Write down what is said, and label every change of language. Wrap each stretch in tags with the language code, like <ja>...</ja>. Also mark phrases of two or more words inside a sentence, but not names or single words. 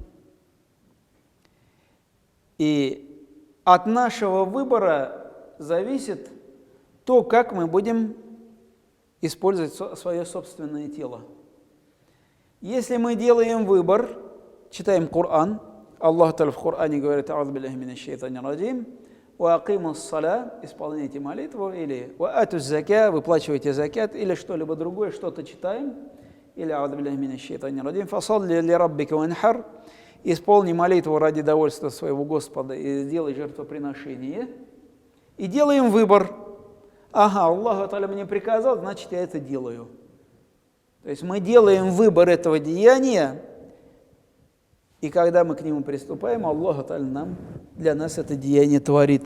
<ru>И от нашего выбора зависит то, как мы будем использовать свое собственное тело. Если мы делаем выбор, читаем Коран,</ru> <ar>الله تعالى</ar> <ru>в Коране говорит:</ru> <ar>«أعوذ بالله من الشيطان الرجيم، وأقيموا الصلاة»,</ar> <ru>исполняйте молитву, или</ru> <ar>«وآتوا الزكاة»,</ar> <ru>выплачивайте закят, или что-либо другое, что-то читаем, или</ru> <ar>«أعوذ بالله من الشيطان الرجيم، فصل لربك وانحر»,</ar> <ru>исполни молитву ради довольства своего Господа и сделай жертвоприношение, и делаем выбор. Ага,</ru> <ar>الله تعالى</ar> <ru>мне приказал, значит, я это делаю. То есть мы делаем выбор этого деяния, и когда мы к нему приступаем,</ru> <ar>الله تعالى</ar> <ru>для нас это деяние творит.</ru>